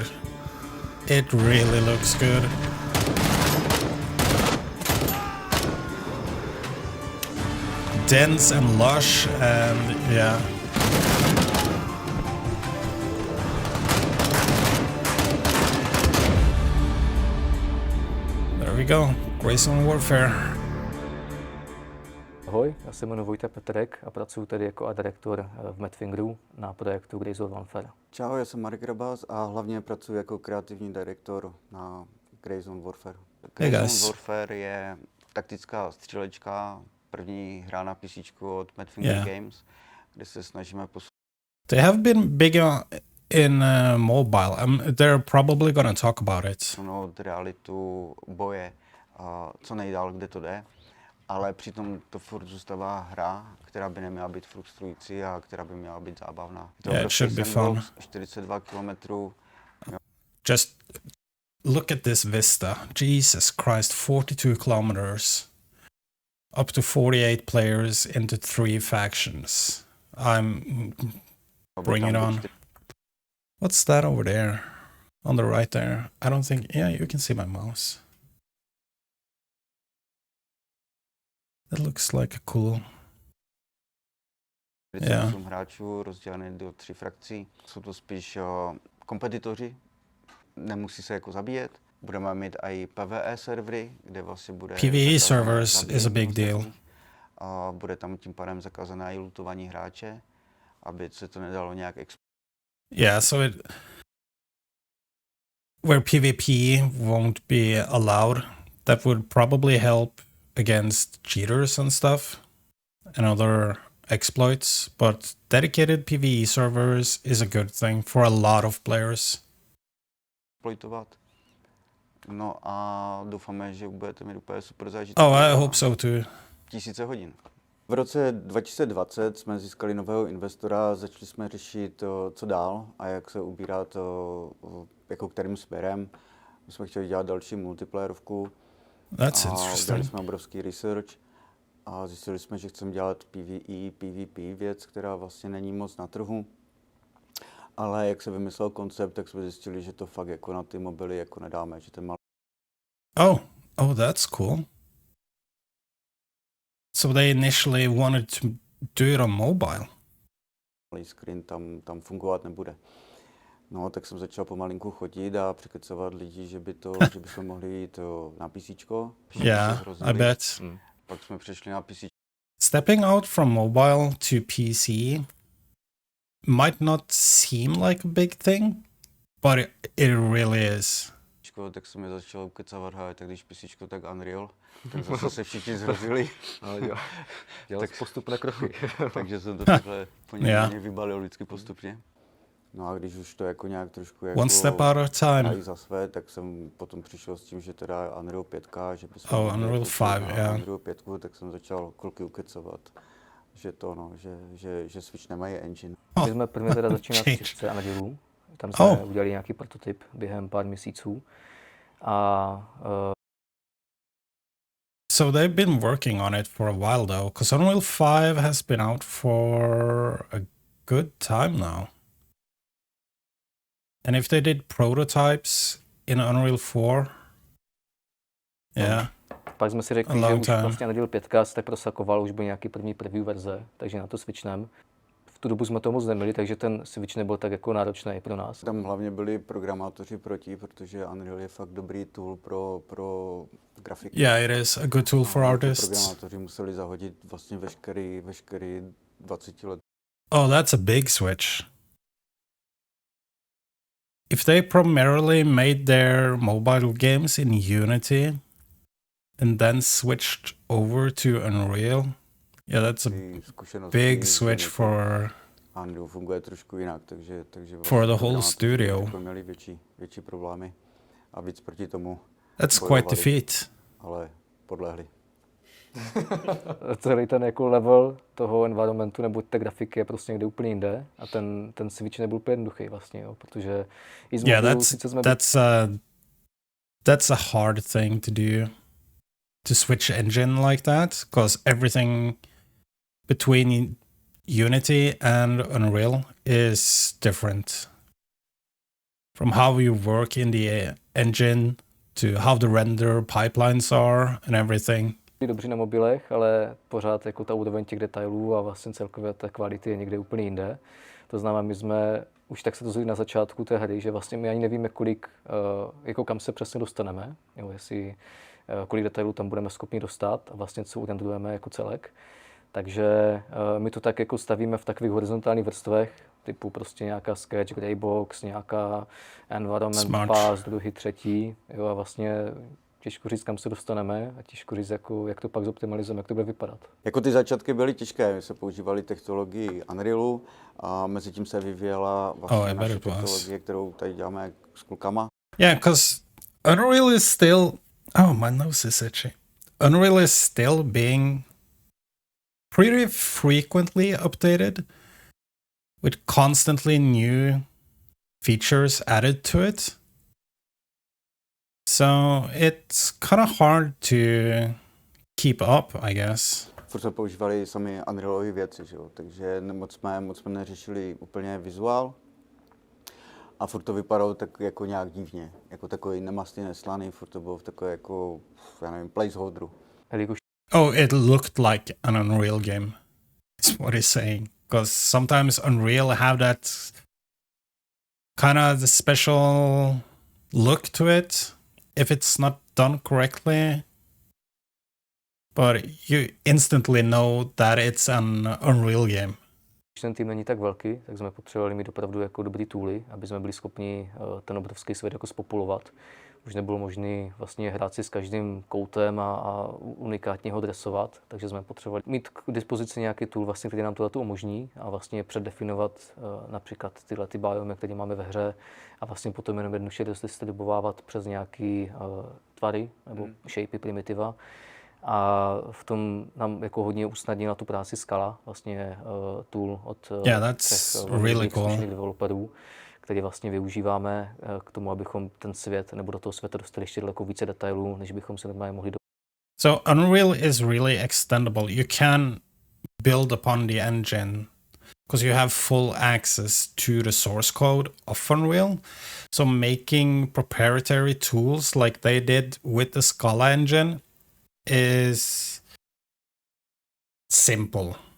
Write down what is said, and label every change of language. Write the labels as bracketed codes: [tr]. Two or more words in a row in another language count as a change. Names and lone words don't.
[en] It really looks good. Dense and lush, and yeah. There we go. Grey Zone Warfare. [cs] Ahoj, já se jmenuji Vojta Petrek a pracuji tady jako [en] art director [cs] v Madfingeru na projektu Grey Zone Warfare. Čau, já jsem Marek Rabas a hlavně pracuji jako kreativní direktor na Grey Zone Warfare. [en] Hey [cs] Grey [en] guys. [cs] Zone Warfare je taktická střílečka, první hra na PC od Madfinger Games, kde se snažíme posunout. [en] They have been big in mobile. They're probably gonna talk about it. [cs] Realitu boje co nejdál, kde to jde, ale přitom to furt zůstává hra, která by neměla být frustrující a která by měla být zábavná. [en] Yeah, it should be fun. [cs] 42 kilometrů. [en] Just look at this vista. Jesus Christ, 42 kilometers. Up to 48 players into 3 factions. Bring it on. What's that over there? On the right there. I don't think... Yeah, you can see my mouse. That looks like a cool... [cs] 48 hráčů rozdělené do 3 frakcí. Jsou to spíš kompetitoři, nemusí se jako zabíjet. Budeme mít i PvE servery, kde vlastně bude... [en] PvE servers is a big deal. [cs] Bude tam tím pádem zakázané i lootování hráče, aby se to nedalo nějak [en] Yeah, so where PvP won't be allowed, that would probably help against cheaters and stuff and other exploits, but dedicated PvE servers is a good thing for a lot of players. [cs] exploitovat. No a doufáme, že budete mít úplně super zážitek. [en] Oh, I hope so too. [cs] Tisíce hodin. V roce 2020 jsme získali nového investora, začali jsme řešit, co dál a jak se ubírá to, jako kterým směrem. My jsme chtěli dělat další multiplayerovku. [en] That's [cs] Udělali [en] interesting. [cs] jsme obrovský research a zjistili jsme, že chceme dělat PvE, PvP věc, která vlastně není moc na trhu. Ale jak se vymyslel koncept, tak jsme zjistili, že to fakt jako na ty mobily jako nedáme, že ten malý [en] Oh, that's cool. So they initially wanted to do it on mobile. [cs] screen tam fungovat nebude. No, tak jsem začal pomalinku chodit a překecovat lidi, že bychom mohli jít na PCčko. [en] Yeah, I bet. [cs] Pak jsme přešli na PC. [en] Stepping out from mobile to PC might not seem like a big thing, but it really is. [cs] Tak jsem je začal ukecávat, tak když PCčko, tak Unreal. Tak zase se všichni zrozili. Dělat postupné kroky. Takže jsem to takhle po něj vybalil vždycky postupně. No a když už to jako nějak trošku jako [en] One step at a time. [cs] dají za své, tak jsem potom přišel s tím, že teda Unreal 5, že bychom [en] Unreal 5, yeah. [cs] Unreal 5, tak jsem začal kluky ukecovat, že to no, že Switch nemají engine. My jsme prvně teda začínali v Čechce Unrealu, tam jsme udělali nějaký prototyp během pár měsíců a [en] So they've been working on it for a while though, because Unreal 5 has been out for a good time now. And if they did prototypes in Unreal 4, yeah. [cs] Pak jsme si řekli, že už vlastně Unreal 5 se prosakoval, už byl nějaký první preview verze, takže na to switchneme. V tu dobu jsme to moc neměli, takže ten switch nebyl tak jako náročný pro nás. Tam hlavně byli programátoři proti, protože Unreal je fakt dobrý tool pro grafiky. [en] Yeah, it is a good tool for artists. [cs] Programátoři museli zahodit vlastně veškerý 20 let. [en] Oh, that's a big switch. If they primarily made their mobile games in Unity and then switched over to Unreal, yeah, that's a big switch for [cs] Unreal funguje trošku jinak, takže [en] for the whole studio. [cs] Měli větší problémy a víc proti tomu. [en] That's quite the feat. [cs] Ale podlehli. Celý ten jako level toho environmentu nebo té grafiky je prostě někde úplně jinde a ten switch nebyl úplně jednoduchý vlastně, jo, protože i z mobilu sice jsme [en] that's a hard thing to do, to switch engine like that, because everything between Unity and Unreal is different. From how you work in the engine to how the render pipelines are and everything. [cs] Dobře na mobilech, ale pořád jako ta úroveň těch detailů a vlastně celkově ta kvality je někde úplně jinde. To znamená, my jsme už tak se to zjistili na začátku té hry, že vlastně my ani nevíme, jako kam se přesně dostaneme, jo, jestli kolik detailů tam budeme schopni dostat a vlastně co urendujeme jako celek. Takže my to tak jako stavíme v takových horizontálních vrstvech, typu prostě nějaká [en] sketch, greybox, [cs] nějaká [en] environment pass, [cs] druhý, třetí, jo, a vlastně těžko říct, kam se dostaneme a těžko říct, jako, jak to pak zoptimalizujeme, jak to bude vypadat. Jako ty začátky byly těžké, my jsme používali technologii Unrealu a mezi tím se vyvíjela vlastně naše technologie, kterou tady děláme s klukama. [en] Yeah, because Unreal is still... Oh, my nose is itchy. Unreal is still being pretty frequently updated with constantly new features added to it. So it's kind of hard to keep up, I guess. [cs] Furt jsme používali sami Unrealové věci, že jo? Takže moc jsme neřešili úplně vizuál. A furt to vypadalo tak jako nějak divně, jako takový nemastný, neslaný, furt to bylo v takové jako, já nevím, placeholderu. [en] Oh, it looked like an Unreal game, is what he's saying. Because sometimes Unreal have that kind of the special look to it, if it's not done correctly. But you instantly know that it's an Unreal game. [cs] Když ten tým není tak velký, tak jsme potřebovali mít opravdu jako dobrý tooly, aby jsme byli schopni ten obrovský svět jako spopulovat. Už nebylo možné vlastně hrát si s každým koutem a unikátně ho dresovat, takže jsme potřebovali mít k dispozici nějaký tool, vlastně, který nám to umožní a vlastně předdefinovat například tyhle ty biomy, které máme ve hře a vlastně potom jenom jednoduše distribuovat přes nějaký tvary nebo shapey primitiva. A v tom nám jako hodně usnadnila tu práci Scala, vlastně tool od [en] really cool. [cs] developerů, který vlastně využíváme k tomu, abychom ten svět nebo do toho světa dostali ještě daleko více detailů, než bychom se normálně mohli [en] So Unreal is really extendable. You can build upon the engine because you have full access to the source code of Unreal. So making proprietary tools like they did with the Scala engine is simple.